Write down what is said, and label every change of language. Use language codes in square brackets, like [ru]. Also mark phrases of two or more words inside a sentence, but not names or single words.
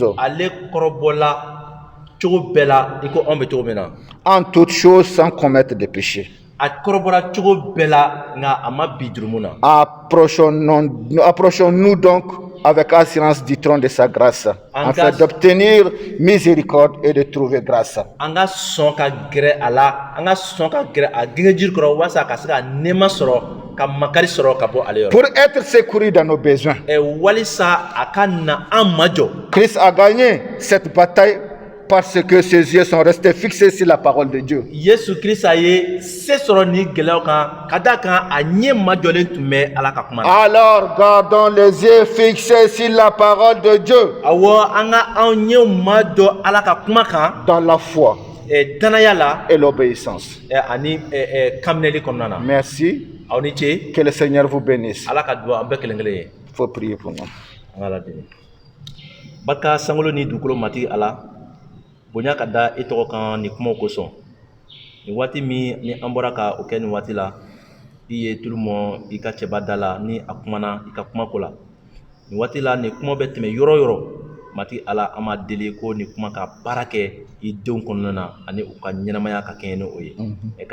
[bm] ale kɔrɔbɔla cogo bɛɛ la i ko anw bɛ cogo min na. [fr] En toutes choses sans commettre de péché. [bm] A kɔrɔbɔla cogo bɛɛ la nka a ma bi jurumu na. [fr] Approchons-nous donc avec assurance du trône de sa grâce, afin d'obtenir miséricorde et de trouver grâce. [bm] An ka sɔn ka gɛrɛ a la an ka sɔn ka gɛrɛ a denkɛ jiri kɔrɔ walasa a ka se ka nɛɛma sɔrɔ ka makari sɔrɔ ka bɔ ale yɔrɔ. [fr] Pour être secouru dans nos besoins. [bm] Walisa a ka na an majɔ. [fr] Christ a gagné cette bataille parce que ses yeux sont restés fixés sur la parole de Dieu. [bm] Yesu Kirisa ye se sɔrɔ ni gɛlɛyaw kan ka da kan a ɲɛ majɔlen tun bɛ ala ka kuma na. [fr] Alors gardons les yeux fixés sur la parole de Dieu. [bm] Awɔ an ka anw ɲɛw majɔ ala ka kuma kan. [fr] Dans la foi. [bm] Danaya la. [fr] Et l'obéissance. [bm] Ani kaminɛli kɔnɔna na. Merci. Aw ni ce. [fr] Que le Seigneur vous bénisse. [bm] Ala ka dugawu an bɛɛ kelen kelen ye. [fr] Il faut prier pour nous. [bm] An ka ala deli. Barika sankolo ni dugukolo matigi ala. Bonya ka da i tɔgɔ kan nin kumaw kosɔn. Nin waati min ni an bɔra ka o kɛ nin waati la i ye tulu mɔn i ka cɛba da la ni a kumana i ka kumako la. Nin waati la nin kuma bɛ tɛmɛ yɔrɔ yɔrɔ matigi ala an b'a deli ko nin kuma ka baara kɛ i denw kɔnɔna na ani u ka ɲɛnamaya ka kɛɲɛ ni o ye.